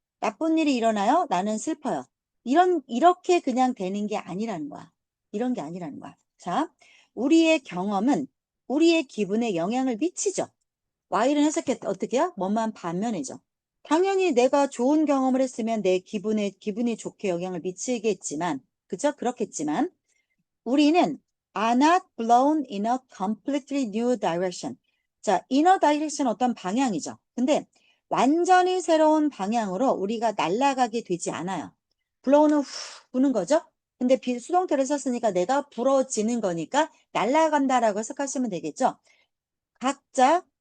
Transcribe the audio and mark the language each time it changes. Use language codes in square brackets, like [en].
[ko] 나쁜 일이 일어나요. 나는 슬퍼요. 이렇게 그냥 되는 게 아니라는 거야. 이런 게 아니라는 거야. 자, 우리의 경험은 우리의 기분에 영향을 미치죠. Y는 해석해 어떻게 해요? 뭐만 반면이죠. 당연히 내가 좋은 경험을 했으면 내 기분이 좋게 영향을 미치겠지만, 그죠? 그렇겠지만, 우리는 [en] are not blown in a completely new direction. [ko] 자, [en] in a direction [ko] 어떤 방향이죠. 근데 완전히 새로운 방향으로 우리가 날아가게 되지 않아요. blow는 후 부는 거죠. 근데 수동태를 썼으니까 내가 불어지는 거니까 날아간다라고 해석하시면 되겠죠. 각자,